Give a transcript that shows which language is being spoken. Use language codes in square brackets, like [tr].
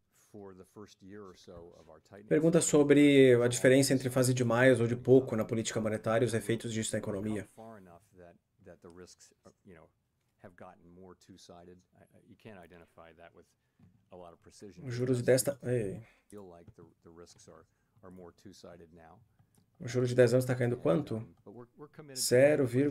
[en] For the first year or so of our tightening. [pt] Pergunta sobre a diferença entre fazer de mais ou de pouco na política monetária e os efeitos disso na economia. [en] Far enough that the risks, have gotten more two-sided. You can't identify that with a lot of precision. [pt] Os juros de 10 [en] Feel like the risks are more two-sided now. [pt] O juro de 10 anos está caindo quanto? 0,